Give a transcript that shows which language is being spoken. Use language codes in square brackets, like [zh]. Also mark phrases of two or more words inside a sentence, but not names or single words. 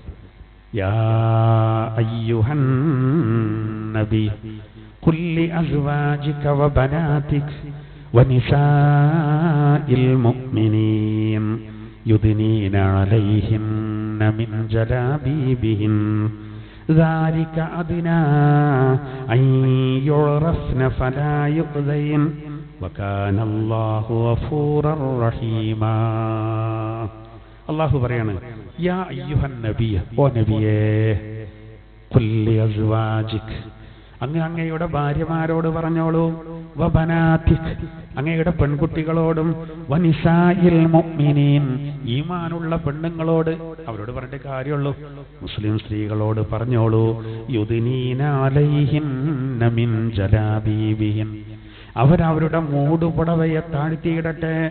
[ar] يا أيها النبي قل لأزواجك وبناتك ونساء المؤمنين يدنين عليهن من جلابيبهن ذلك أدنى أن يعرفن فلا يؤذين وكان الله غفورا رحيما. [ml] അല്ലാഹു പറയാണ്, [ar] يا أيها النبي, [ml] ഓ നബിയേ, [ar] قل لأزواجك, [ml] അങ്ങയുടെ ഭാര്യമാരോട് പറഞ്ഞോളൂ, വബനാതിക്, അങ്ങയുടെ പെൺകുട്ടികളോടും, [ar] ونساء المؤمنين, [ml] ഈമാനുള്ള പെണ്ണുങ്ങളോട്, അവരോട് പറഞ്ഞിട്ട് കാര്യമുള്ളൂ, മുസ്ലിം സ്ത്രീകളോട് പറഞ്ഞോളൂ, [ar] يدنين عليهن من جلابيبهن, [ml] അവരവരുടെ മൂടുപുടവയെ താഴ്ത്തിയിടട്ടെ.